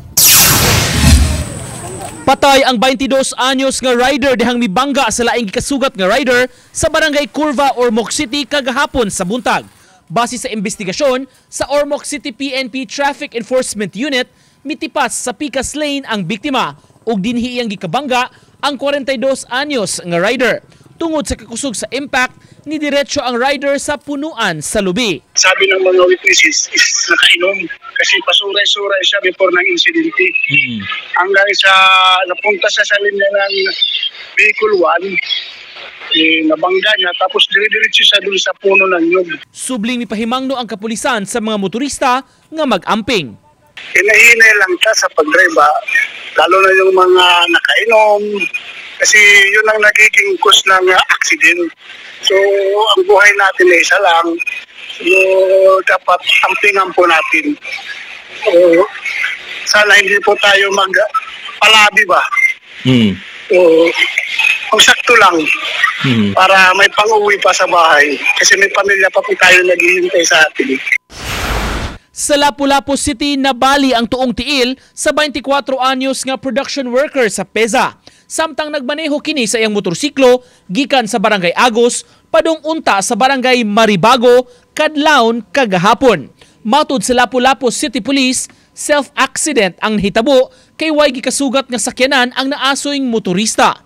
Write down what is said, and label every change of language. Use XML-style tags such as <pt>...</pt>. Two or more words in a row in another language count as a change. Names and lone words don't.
<ceb>Patay ang 22 anyos nga rider dihang mibangga sa laing gikasugat nga rider sa barangay Curva, Ormoc City kagahapon sa buntag. Base sa investigasyon sa Ormoc City PNP Traffic Enforcement Unit, mitipas sa Picas Lane ang biktima ug dinhi iyang gikabangga ang 42 anyos nga rider. Tungod sa kakusog sa impact, ni diretso ang rider sa punuan sa lubi.</ceb> <tl>Sabi ng mga witnesses is nakainom kasi pasuray-suray siya before ng insidente. Hanggang sa napunta siya sa linya ng vehicle 1, nabangga niya tapos dire-diretso siya dun sa puno ng nyug.</tl> <ceb>Subling ni pahimangno ang kapulisan sa mga motorista nga mag-amping.</ceb> <tl>Hinahinay lang siya sa pag-drive, lalo na yung mga nakainom kasi yun ang nagiging cause ng accident. So ang buhay natin ay isa lang, so dapat ampingan po natin. So sana hindi po tayo magpalabi ba? So ang sakto lang para may pang-uwi pa sa bahay kasi may pamilya pa po tayo naghihintay sa atin.</tl> <ceb>Sa Lapu-Lapu City, nabali ang tuong tiil sa 24 anyos nga production worker sa PEZA. Samtang nagmaneho kini sa iyang motorsiklo, gikan sa Barangay Agos, padung unta sa Barangay Maribago, kadlawon kagahapon. Matud sa Lapu-Lapu City Police, self-accident ang nahitabo kay way gikasugat nga sakyanan ang naasoyng motorista.</ceb>